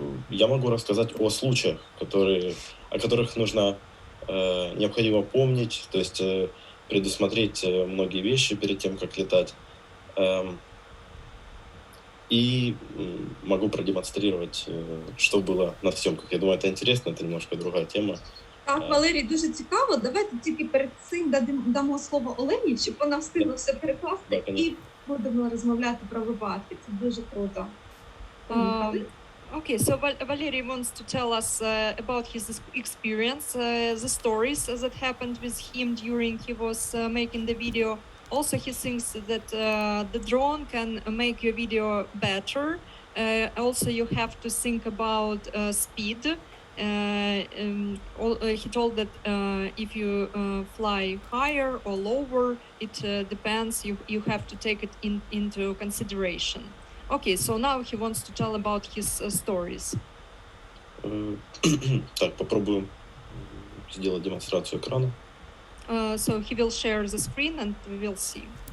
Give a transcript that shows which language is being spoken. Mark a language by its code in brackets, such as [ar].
[ru] Я могу рассказать о случаях, о которых необходимо помнить, то есть предусмотреть многие вещи перед тем, как летать. И могу продемонстрировать, что было на съемках. Я думаю, это интересно, это немножко другая тема. [uk] Так, Валерій, дуже цікаво. Давайте тільки перед цим дамо слово Олені, щоб вона встигла все перекласти, і будемо розмовляти про випадки. Це дуже круто. [en] Okay, so Valery wants to tell us about his experience, the stories that happened with him during he was making the video. Also, he thinks that the drone can make your video better. Also, you have to think about speed. He told that if you fly higher or lower, it depends. You have to take it into consideration. Okay, so now he wants to tell about his stories. [ru] Так, попробуем сделать демонстрацию экрана. [en] So he will share the screen and we will see.